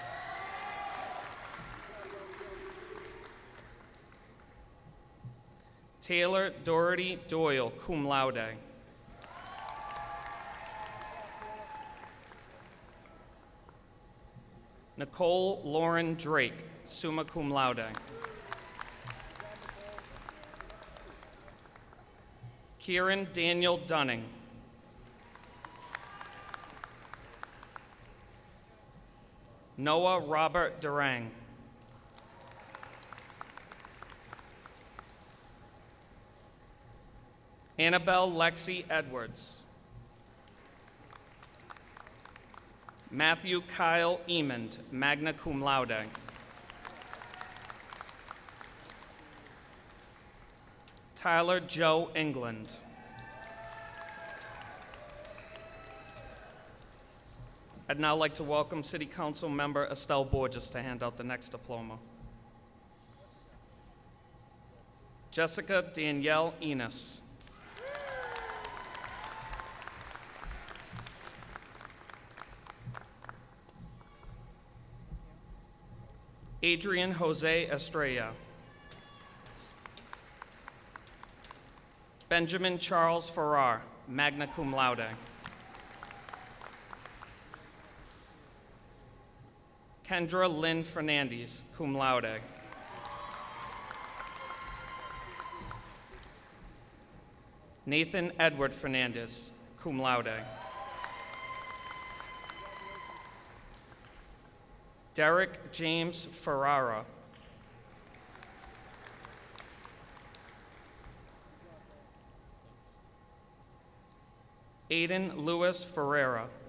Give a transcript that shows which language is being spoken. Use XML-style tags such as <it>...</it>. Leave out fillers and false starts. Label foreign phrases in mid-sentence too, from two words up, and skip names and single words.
<en>Taylor Doherty Doyle,</en> <la>cum laude.</la> <en>Nicole Lauren Drake,</en> <la>summa cum laude.</la> <en>Kieran Daniel Dunning. Noah Robert Durang. Annabelle Lexi Edwards. Matthew Kyle Emond,</en> <la>magna cum laude.</la> <en>Tyler Joe England. I'd now like to welcome City Council member Estelle Borges to hand out the next diploma. Jessica Danielle Enos. Adrian Jose Estrella. Benjamin Charles Farrar,</en> <la>magna cum laude.</la> <en>Kendra Lynn Fernandez,</en> <la>cum laude.</la> <en>Nathan Edward Fernandez,</en> <la>cum laude.</la> <en>Derek James Ferrara. Aiden Lewis Ferreira.</en>